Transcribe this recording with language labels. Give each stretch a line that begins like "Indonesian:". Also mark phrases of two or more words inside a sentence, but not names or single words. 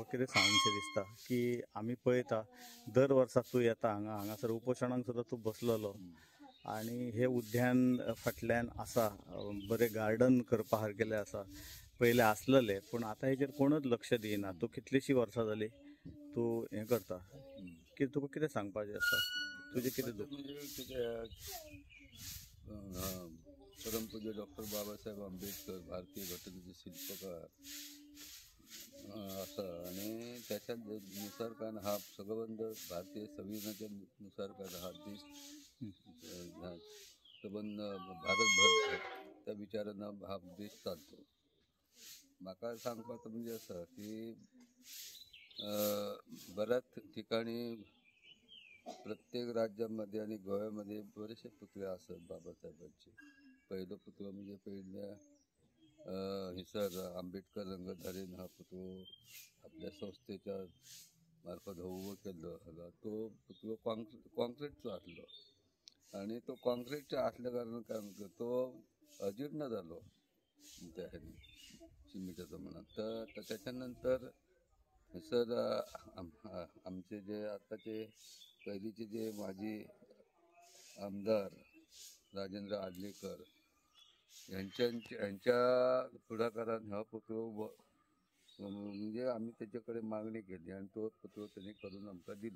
Konkani: कितें सांगचें दिसता की आमी पळयता दर वर्सा तूं येता हांगासर उपोशणाक सुद्दां तूं बसलेलो आनी हे उद्यान फाटल्यान आसा बरें गार्डन करपा सारकेलें आसा पयलें आसलेलें पूण आतां हेजेर कोणूच लक्ष दिना तूं कितलींशीं वर्सां जालीं तूं हें करता की तुका कितें सांगपाचें आसा तुजें कितें दुख
Marathi: परमपूज्य डॉक्टर बाबासाहेब आंबेडकर भारतीय घटनेचे शिल्पकार आसा आणि त्याच्या नुसार काय हा संबंध भारतीय संविधानाच्या नुसार काय हा देश संबंध भारतभर त्या विचारांना हा देश चालतो.
Konkani: म्हाका सांगपाचें
Marathi: म्हणजे असं की बऱ्याच ठिकाणी प्रत्येक राज्यामध्ये आणि गोव्यामध्ये बरेचसे पुतळे असतात बाबासाहेबांचे.
Konkani: पहिलो पुतळो म्हणजे पहिल्या हिसर आंबेडकर रंगधारेन हा पुतळो आपल्या संस्थेच्या मार्फत उबो केल्लो तो पुतळो कॉन्क्रीटचो आसलो आणि तो कॉन्क्रीटच्या असल्या कारणान काय म्हणतो तो अजीर्ण जालो त्या सिमेंटाचो म्हणून तर त्याच्यानंतर सर आमचे जे आताचे पहिलीचे जे माजी आमदार राजेंद्र आडलेकर यांच्या पुढाकारान हा पुतळो म्हणजे आम्ही त्याच्याकडे मागणी केली आणि तो पुतळो त्यांनी करून आमकां दिलो.